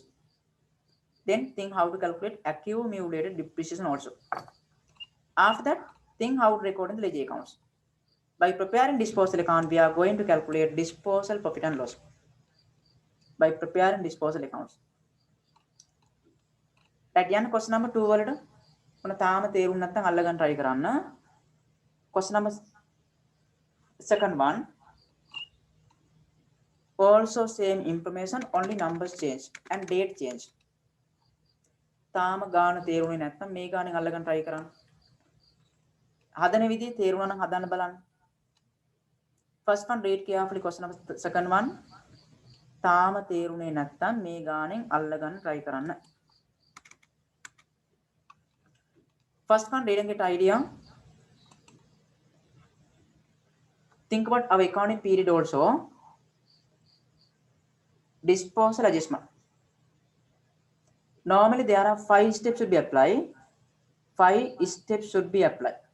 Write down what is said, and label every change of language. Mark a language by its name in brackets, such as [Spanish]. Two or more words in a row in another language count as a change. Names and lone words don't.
[English] Then think how to calculate accumulated depreciation also. After that, think how to record in the ledger accounts. By preparing disposal account, we are going to calculate disposal profit and loss. By preparing disposal accounts. [Sinhala] Right, yan [English] question number 2 [Sinhala] වලට මොන තාම තේරුම් නැත්නම් අල්ලගන්න try කරන්න. [English] Question number second one. Also same information, only numbers change and date change. [Sinhala] තාම ගාන තේරුනේ නැත්නම් මේ ගානෙන් අල්ලගන්න try කරන්න. හදන විදිහ තේරුණා නම් හදන්න බලන්න. [English] First one, read carefully question number second one. [Sinhala] තාම තේරුනේ නැත්නම් මේ ගානෙන් අල්ලගන්න try කරන්න. [English] First one, reading it idea. Think about our accounting period also. Disposal adjustment. Normally there are 5 steps should be applied. 5 steps should be applied.